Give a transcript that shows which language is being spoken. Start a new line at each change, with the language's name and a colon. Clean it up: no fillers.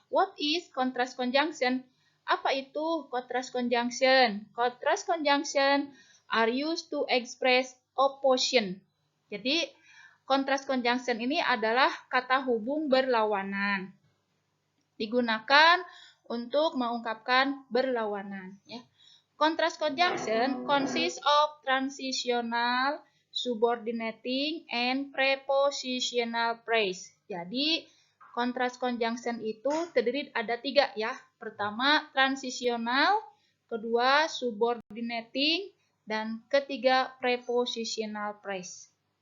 English: What is contrast conjunction?
Indonesian: Apa itu
English: contrast conjunction? Contrast conjunction are used to express opposition.
Indonesian: Jadi contrast conjunction ini adalah kata hubung berlawanan. Digunakan untuk mengungkapkan berlawanan ya.
English: Contrast conjunction consists of transitional, subordinating, and prepositional phrase.
Indonesian: Jadi, contrast conjunction itu terdiri ada 3 ya. Pertama, transitional, kedua, subordinating, dan ketiga, prepositional phrase.